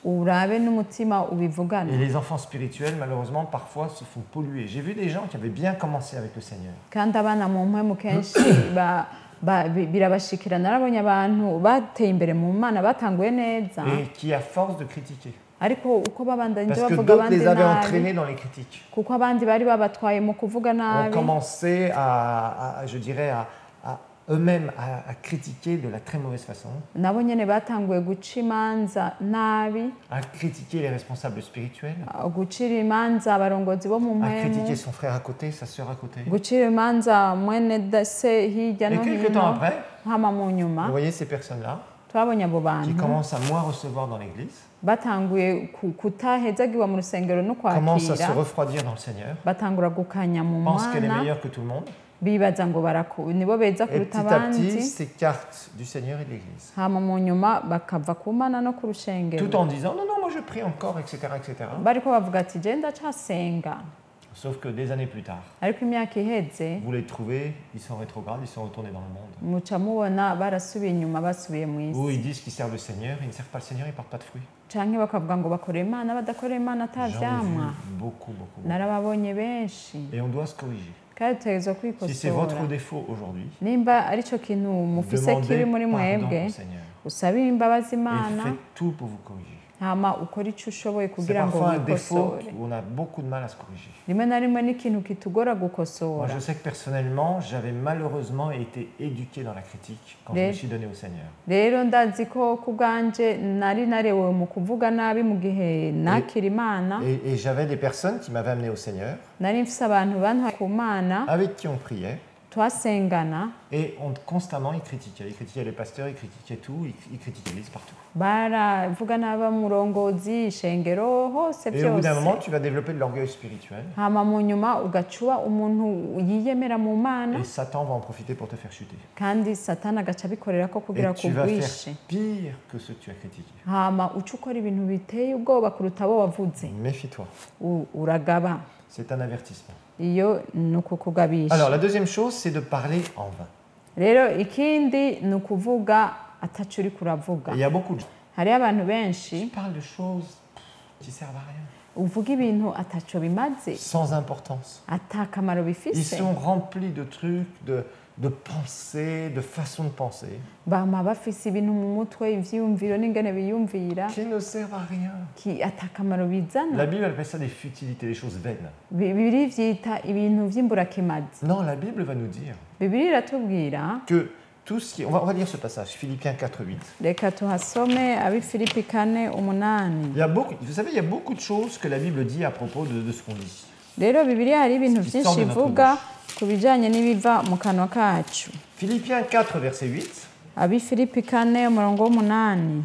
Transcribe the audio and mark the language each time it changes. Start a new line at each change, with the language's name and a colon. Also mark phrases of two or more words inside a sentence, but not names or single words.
Rundi: urabe n'umutima ubivugana.
French: Et les enfants spirituels, malheureusement, parfois se font polluer. J'ai vu des gens qui avaient bien commencé avec le Seigneur.
Rundi: Kandi abana mu mpwemu kenshi birabashikira. Narabonye abantu bateye imbere mu Mana batanguye neza
French: Et qui, à force de critiquer,
Rundi: ariko uko babandanyije
French: parce que
Rundi: bavuga
French: d'autres
Rundi: abandi
French: les avaient
Rundi: nabi
French: entraînés dans les critiques,
Rundi: kuko abandi bari babatwaye mu kuvuga
French: ont
Rundi: nabi
French: commencé je dirais, à eux-mêmes à critiquer de la très mauvaise façon,
Rundi: nabo nyene batanguye guca imanza nabi,
French: à critiquer les responsables spirituels,
Rundi: gucira imanza abarongozi bo mu
French: à
Rundi: mpwemu,
French: critiquer son frère à côté, sa sœur à côté.
Rundi: gucira imanza mwene se hirya
French: Et
Rundi: no
French: quelques temps
Rundi: hino.
French: après,
Rundi: Hama mu
French: vous
Rundi: nyuma
French: voyez ces personnes-là
Rundi: twabonye abo
French: qui
Rundi: bantu
French: commencent à moins recevoir dans l'église,
Rundi: batanguye kutahezagirwa mu rusengero no
French: commencent à se
Rundi: kwakira,
French: refroidir dans le Seigneur,
Rundi: batangura gukanya mu
French: pensent qu'elle est
Rundi: Mana,
French: meilleure que tout le monde,
Rundi: bibaza ngo nibo beza
French: et
Rundi: kuruta
French: petit à petit
Rundi: abandi.
French: s'écartent du Seigneur et de l'église.
Rundi: Hama mu nyuma bakava ku Mana no ku rushengero
French: Tout en disant non, non, moi je prie encore, etc. etc.
Rundi: bariko bavuga ati je ndacasenga.
French: Sauf que des années plus tard,
Rundi: Ariko imyaka iheze
French: vous les trouvez, ils sont rétrogrades, ils sont retournés dans le monde.
Rundi: muca mubona barasubiye inyuma basubiye mu
French: Ou
Rundi: isi,
French: ils disent qu'ils servent le Seigneur, ils ne servent pas le Seigneur, ils ne portent pas de fruits.
Rundi: canke bakavuga ngo bakora Imana badakora Imana
French: J'en ai vu
Rundi: atavyamwa.
French: beaucoup, beaucoup.
Rundi: Narababonye benshi
French: Et on doit se corriger.
Rundi: kandi dutegerezwa
French: Si c'est votre
Rundi: kwikosora.
French: défaut aujourd'hui,
Rundi: Nimba arico kintu mufise
French: demandez
Rundi: kiri muri
French: pardon
Rundi: mwebwe
French: au Seigneur.
Rundi: usabire imbabazi
French: Et
Rundi: Imana
French: faites tout pour vous corriger.
Rundi: hama ukora ico ushoboye
French: C'est
Rundi: kugira ngo
French: parfois un défaut
Rundi: wikosore.
French: où on a beaucoup de mal à se corriger.
Rundi: Rimwe na rimwe n'ikintu kitugora
French: Moi,
Rundi: gukosora.
French: je sais que personnellement, j'avais malheureusement été éduqué dans la critique quand je me suis donné au Seigneur.
Rundi: Rero ndazi ko ku bwanje nari narewe mu kuvuga nabi mu gihe nakira Imana,
French: Et j'avais des personnes qui m'avaient amené au Seigneur,
Rundi: nari mfise abantu bantwaye ku Mana
French: avec qui on priait,
Rundi: twasengana,
French: et constamment ils critiquaient les pasteurs, ils critiquaient tout, ils critiquaient l'Église partout.
Rundi: baravuga n'abamurongozi ishengero hose
French: Et au bout d'un moment,
Rundi: byose.
French: tu vas développer de l'orgueil spirituel,
Rundi: Hama mu nyuma ugacuba umuntu yiyemera mu Mana
French: et Satan va en profiter pour te faire chuter.
Rundi: kandi Satani agaca abikorera ko kugira
French: Et tu vas
Rundi: kugwishe.
French: faire pire que ce que tu as critiqué.
Rundi: Hama uca ukora ibintu biteye ubwoba kuruta abo wavuze.
French: Méfie-toi,
Rundi: Uragaba.
French: c'est un avertissement.
Rundi: Iyo ni ukukugabisha.
French: Alors, la deuxième chose, c'est de parler en vain.
Rundi: Rero ikindi ni ukuvuga ataco uriko uravuga.
French: Et il y a beaucoup de gens
Rundi: Hariho abantu
French: qui
Rundi: benshi
French: parlent de choses qui servent à rien.
Rundi: uvuga ibintu ataco bimaze
French: sans importance.
Rundi: ata kamaro
French: Ils
Rundi: bifise
French: sont remplis de trucs, de pensées, de façons de penser
Rundi: bama bafise ibintu mu mutwe ivyiyumviro n'ingene biyumvira
French: qui ne servent à rien.
Rundi: ata kamaro bizana
French: La Bible appelle ça des futilités, des choses vaines.
Rundi: bibiri vyita ibintu vy'imburakimazi
French: Non, la Bible va nous dire
Rundi: bibiri iratubwira
French: que tout ce qui... On va lire ce passage, Philippiens 4, 8.
Rundi: reka tuhasome abifilipi 4:8
French: Vous savez, il y a beaucoup de choses que la Bible dit à propos de ce qu'on dit.
Rundi: rero bibiriya hari ibintu
French: Qui sort
Rundi: vyinshi
French: de notre
Rundi: ivuga
French: bouche.
Rundi: ku bijanye n'ibiva mu kanwa kacu
French: Philippiens 4, verset 8.
Rundi: abifilipi 4:8